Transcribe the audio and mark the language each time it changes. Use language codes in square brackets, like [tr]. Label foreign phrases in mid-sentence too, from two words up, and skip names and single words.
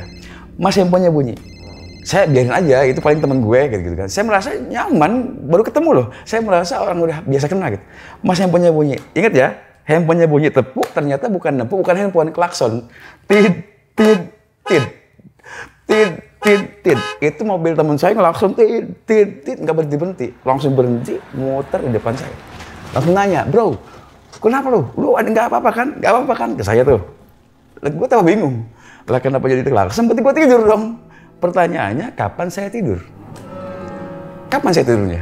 [id] Mas handphonenya bunyi. Saya biarin aja, itu paling teman gue gitu kan. Saya merasa nyaman, baru ketemu loh. Saya merasa orang udah biasa kenal gitu. Mas handphonenya bunyi. Ingat ya, handphonenya bunyi, tepuk, ternyata bukan nepuk, bukan handphone, klakson. Tid, tid, tid. Tid, tid, tid. Itu mobil teman saya ngelakson, tid, tid, tid. Nggak berhenti-berhenti. Langsung berhenti, muter di depan saya. Langsung nanya, bro, kenapa lu? Lu nggak apa-apa kan? Nggak apa-apa kan? Ke saya tuh. Gue tambah bingung. Lah kenapa jadi klakson? Tiba-tiba tidur dong. Pertanyaannya, kapan saya tidur? Kapan saya tidurnya?